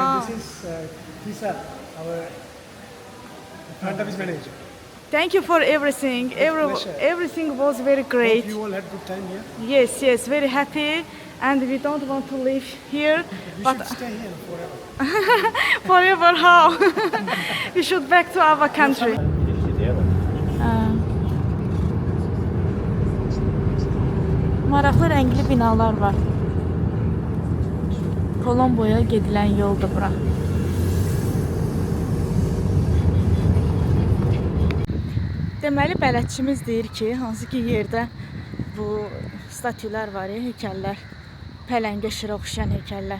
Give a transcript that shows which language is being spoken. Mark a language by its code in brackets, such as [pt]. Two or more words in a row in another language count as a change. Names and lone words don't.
[en] And this is Tisa, our front office manager. Thank you for everything. pleasure. Everything was very great. Hope you all had good time here. Yes, very happy. And we don't want to live here. We But should stay here forever. forever how? We should back to our country. [az] Maraqlı rəngli binalar var. Kolomboya gedilən yoldur bura. Deməli, bələdçimiz deyir ki, hansı ki yerdə bu statülər var, heykəllər, pələngə, şirə oxşayan heykəllər.